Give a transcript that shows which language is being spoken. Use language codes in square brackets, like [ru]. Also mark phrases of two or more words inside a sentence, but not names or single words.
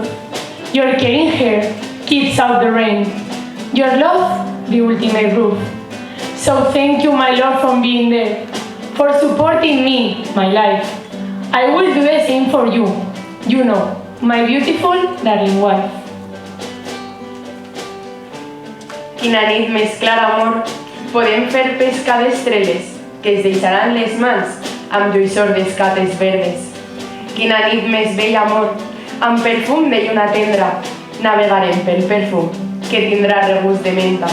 [en] Your caring hair keeps out the rain. Your love, the ultimate roof. So thank you, my Lord, for being there, for supporting me, my life. I will do the same for you, you know, my beautiful, darling wife. [ca] Quina nit més clara, amor, podem fer pesca d'estrelles, que es deixaran les mans amb lluïssor d'escates verdes. Quina nit més bella, amor, amb perfum de lluna tendra, navegarem pel perfum, que tindrà regust de menta.